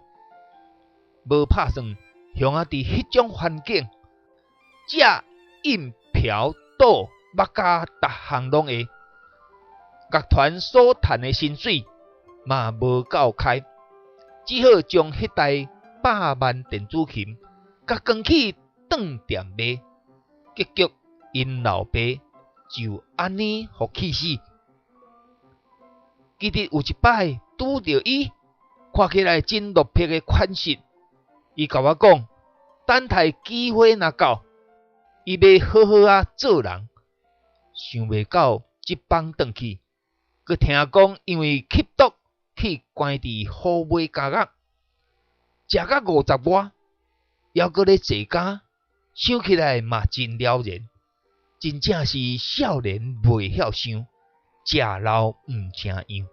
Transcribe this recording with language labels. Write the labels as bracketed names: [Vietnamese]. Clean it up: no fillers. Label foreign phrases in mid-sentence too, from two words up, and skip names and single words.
[Min Nan Chinese] 无拍算，乡仔伫迄种环境，食饮嫖赌物价，逐项拢会。乐团所赚的薪水嘛无够开，只好将迄台100万电子琴，甲扛去当店卖。结局因老爸就安尼互气死。记得有一摆拄着伊，看起来真落魄的款式。伊甲我讲，等待机会若到，伊要好好啊做人。想袂到即放转去，佮听讲因为吸毒去关伫好买家乐，食到50外，还佮咧坐监，想起来嘛真了然，真正是少年未晓想，食老毋成样。